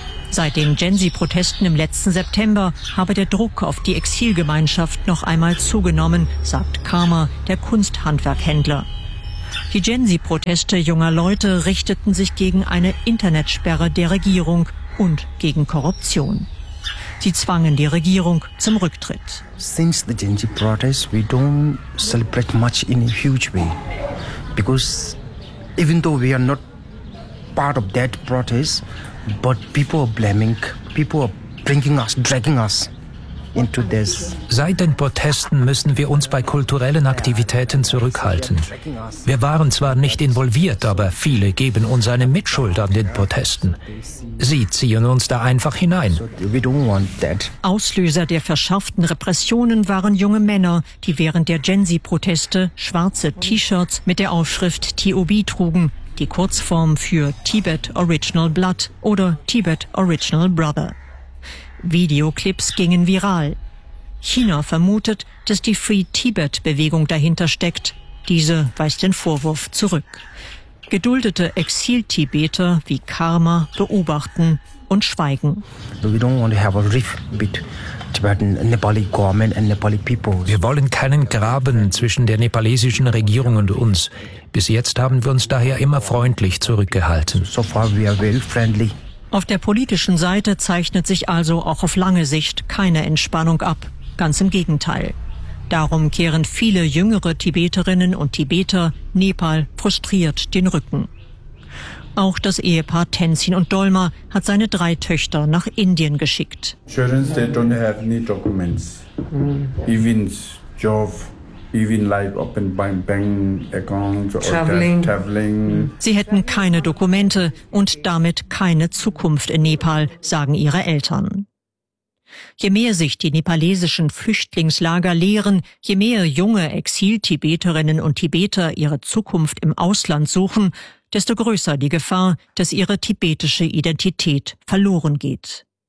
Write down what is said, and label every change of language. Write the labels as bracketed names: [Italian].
[German] Seit den Gensi-Protesten im letzten September habe der Druck auf die Exilgemeinschaft noch einmal zugenommen, sagt Karma, der Kunsthandwerkhändler. Die Gensi-Proteste junger Leute richteten sich gegen eine Internetsperre der Regierung und gegen Korruption. Sie zwangen die Regierung zum Rücktritt. [English] Since the Gensi protests, we don't celebrate much in a huge way. Because even though we are not part of that protest, but people are blaming, people are bringing us, dragging us into this. [German] Seit den Protesten müssen wir uns bei kulturellen Aktivitäten zurückhalten. Wir waren zwar nicht involviert, aber viele geben uns eine Mitschuld an den Protesten. Sie ziehen uns da einfach hinein. [English] We don't want that. [German] Auslöser der verschärften Repressionen waren junge Männer, die während der Gen-Z-Proteste schwarze T-Shirts mit der Aufschrift TOB trugen. Die Kurzform für Tibet Original Blood oder Tibet Original Brother. Videoclips gingen viral. China vermutet, dass die Free Tibet-Bewegung dahinter steckt. Diese weist den Vorwurf zurück. Geduldete Exil-Tibeter wie Karma beobachten und schweigen. [English] We don't want to have a rift between Tibetan Nepali government and Nepali people. [German] Wir wollen keinen Graben zwischen der nepalesischen Regierung und uns. Bis jetzt haben wir uns daher immer freundlich zurückgehalten. [English] So far we are very friendly. [German] Auf der politischen Seite zeichnet sich also auch auf lange Sicht keine Entspannung ab. Ganz im Gegenteil. Darum kehren viele jüngere Tibeterinnen und Tibeter Nepal frustriert den Rücken. Auch das Ehepaar Tenzin und Dolma hat seine drei Töchter nach Indien geschickt. [English] Children, they don't have any documents. Even job. Even like open bank accounts or traveling. [German] Sie hätten keine Dokumente und damit keine Zukunft in Nepal, sagen ihre Eltern. Je mehr sich die nepalesischen Flüchtlingslager leeren, je mehr junge Exil-Tibeterinnen und Tibeter ihre Zukunft im Ausland suchen, desto größer die Gefahr, dass ihre tibetische Identität verloren geht.